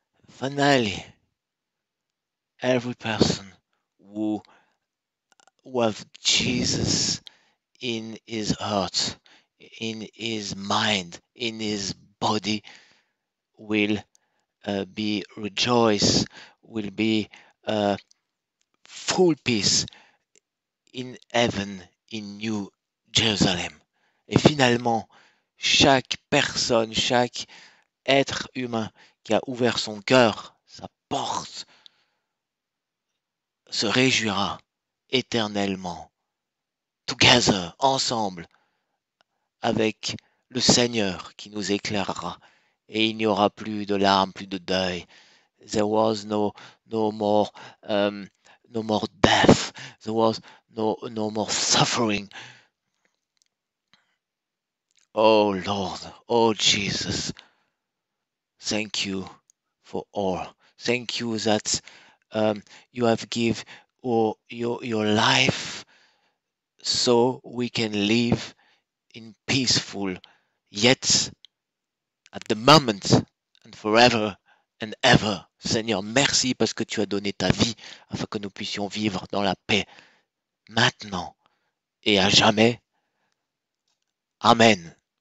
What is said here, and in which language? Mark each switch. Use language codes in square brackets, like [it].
[en] Finally, every person who have Jesus in his heart, in his mind, in his body will be rejoice, will be full peace in heaven, in New Jerusalem. [fr] Et finalement, chaque personne, chaque être humain qui a ouvert son cœur, sa porte, se réjouira éternellement, together, ensemble, avec le Seigneur qui nous éclairera. Et il n'y aura plus de larmes, plus de deuil. [en] There was no more no more death. There was no more suffering. Oh Lord, oh Jesus, thank you for all. Thank you that you have given your life so we can live in peaceful, yet at the moment and forever and ever. [fr] Seigneur, merci parce que tu as donné ta vie afin que nous puissions vivre dans la paix maintenant et à jamais. Amen.